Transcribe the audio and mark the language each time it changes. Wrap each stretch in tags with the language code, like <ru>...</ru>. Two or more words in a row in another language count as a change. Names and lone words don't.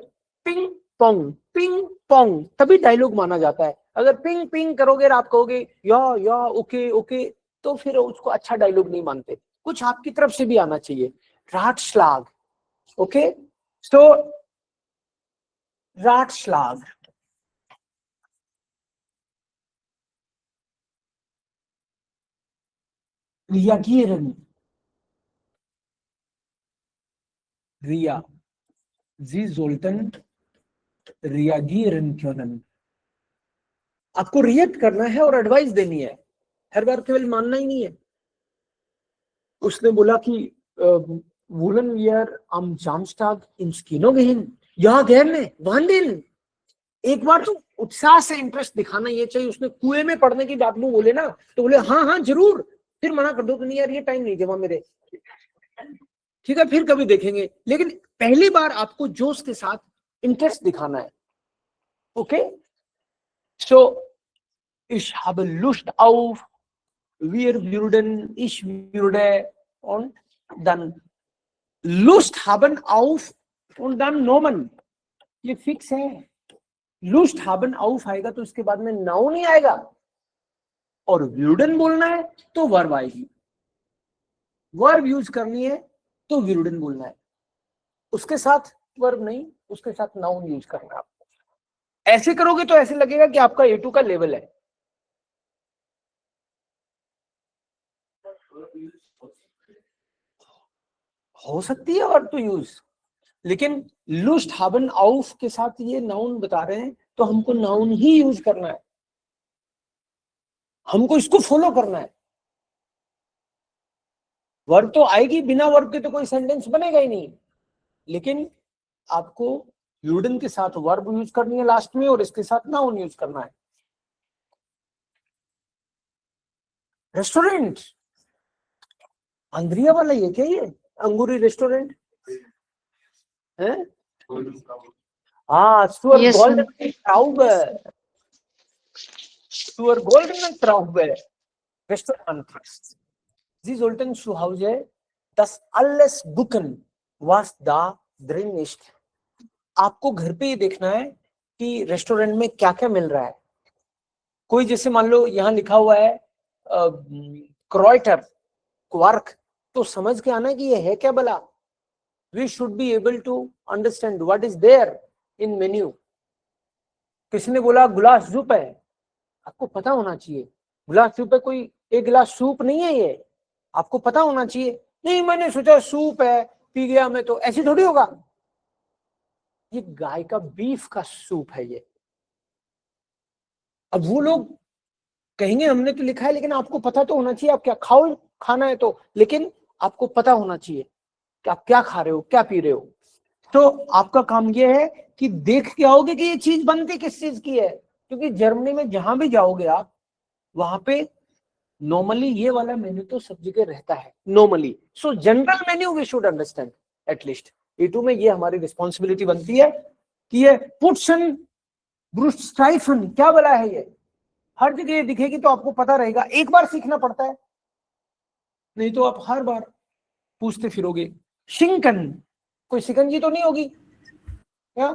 <hi>पिंग पोंग तभी डायलॉग माना जाता है. अगर पिंग पिंग करोगे और आप कहोगे या ओके ओके तो फिर उसको अच्छा डायलॉग नहीं मानते. कुछ आपकी तरफ से भी आना चाहिए.</hi> <de>राटश्लाग.</de> <en>okay, so</en> <de>राटश्लाग. Reagieren. Ria. Sie sollten reagieren können.</de> <hi>आपको रिएक्ट करना है और एडवाइस देनी है. हर बार केवल मानना ही नहीं है. उसने बोला कि</hi> <de>wollen wir am Samstag ins Kino gehen? Ja, gerne. Wann denn?</de> <hi>एक बार तो उत्साह से इंटरेस्ट दिखाना ये चाहिए। उसने कुएं में पढ़ने की बात में बोले ना तो बोले हाँ हाँ जरूर, फिर मना कर दो कि नहीं यार ये टाइम नहीं जमा मेरे, ठीक है फिर कभी देखेंगे। लेकिन पहली बार आपको जोश के साथ इंटरेस्ट दिखाना है।</hi> <en>okay, so</en> <de>ich habe Lust auf, wir würden, ich würde und dann Lust haben auf und dann Nomen,</de> <hi>ये फिक्स है।</hi> <de>Lust haben auf</de> <hi>आएगा तो इसके बाद में नाउन नहीं आएगा, और würden बोलना है तो वर्ब आएगी, वर्ब यूज करनी है तो würden बोलना है, उसके साथ वर्ब नहीं, उसके साथ नाउन यूज करना है आपको। ऐसे करोगे तो ऐसे लगेगा कि आपका A2 का लेवल है। हो सकती है</hi> <en>verb to use,</en> <hi>लेकिन</hi> <de>Lust haben auf</de> <hi>के साथ ये नाउन बता रहे हैं तो हमको नाउन ही यूज करना है, हमको इसको फॉलो करना है। वर्ब तो आएगी, बिना वर्ब के तो कोई सेंटेंस बनेगा ही नहीं, लेकिन आपको यूडन के साथ वर्ब यूज करनी है लास्ट में, और इसके साथ नाउन यूज करना है। रेस्टोरेंट, अंद्रिया वाला ये क्या, ये अंगूरी रेस्टोरेंट है? हाँ,</hi> <de>zur</de> <en>Yes, sir.</en> <de>goldenen Traube, zur goldenen Traube, Restaurant. Sie sollten zu Hause das alles gucken, was da drin ist.</de> <hi>आपको घर पे ये देखना है कि रेस्टोरेंट में क्या क्या मिल रहा है। कोई जैसे मान लो यहाँ लिखा हुआ है क्रोइटर, क्वार्क, तो समझ के आना कि ये है क्या भला।</hi> <en>We should be able to understand what is there in menu.</en> <hi>किसी ने बोला गिलास सूप है, आपको पता होना चाहिए गिलास सूप है, कोई एक गिलास सूप नहीं है, ये आपको पता होना चाहिए। नहीं मैंने सोचा सूप है, पी गया मैं, तो ऐसे थोड़ी होगा। ये गाय का बीफ का सूप है ये। अब वो लोग कहेंगे हमने तो लिखा है, लेकिन आपको पता तो होना चाहिए आप क्या खाओ, खाना है तो, लेकिन आपको पता होना चाहिए कि आप क्या खा रहे हो, क्या पी रहे हो। तो आपका काम ये है कि देख के आओगे कि ये चीज बनती किस चीज की है, क्योंकि जर्मनी में जहां भी जाओगे आप, वहां पे नॉर्मली ये वाला मेन्यू तो सब जगह रहता है नॉर्मली।</hi> <en>So general menu we should understand atleast.</en> <hi>A2 में ये हमारी रिस्पॉन्सिबिलिटी बनती है कि ये पुट्सन ब्रूस्टाइफन क्या बोला है, ये हर जगह दिखेगी तो आपको पता रहेगा। एक बार सीखना पड़ता है, नहीं तो आप हर बार पूछते फिरोगे। शिंकन, कोई शिकंजी तो नहीं होगी क्या?</hi>